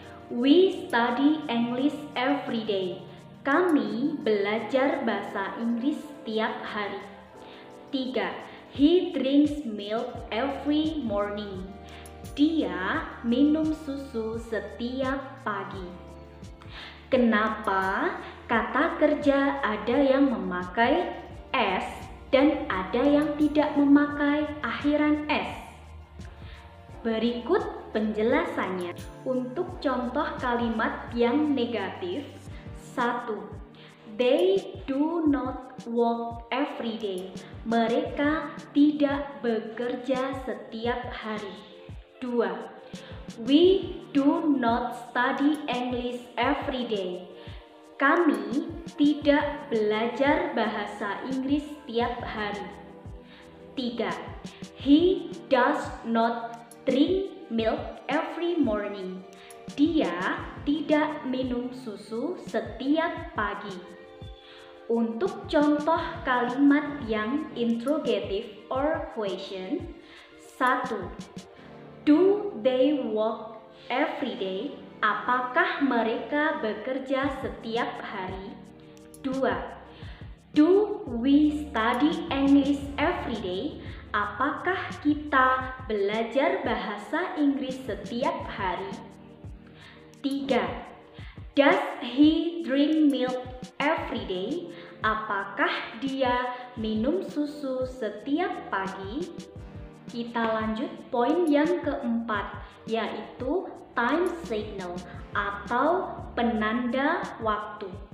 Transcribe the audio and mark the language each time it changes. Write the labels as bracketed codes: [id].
[en] We study English every day. [id] Kami belajar bahasa Inggris setiap hari. 3. [en] He drinks milk every morning. [id] Dia minum susu setiap pagi. Kenapa kata kerja ada yang memakai s dan ada yang tidak memakai akhiran s? Berikut penjelasannya. Untuk contoh kalimat yang negatif: 1. [en] They do not work every day. [id] Mereka tidak bekerja setiap hari. 2. [en] We do not study English every day. [id] Kami tidak belajar bahasa Inggris setiap hari. 3. [en] He does not drink milk every morning. [id] Dia tidak minum susu setiap pagi. Untuk contoh kalimat yang [en] interrogative or question, [id] 1. [en] Do they work every day? [id] Apakah mereka bekerja setiap hari? 2. [en] Do we study English every day? [id] Apakah kita belajar bahasa Inggris setiap hari? 3. [en] Does he drink milk every day? [id] Apakah dia minum susu setiap pagi? Kita lanjut poin yang keempat, yaitu time signal atau penanda waktu.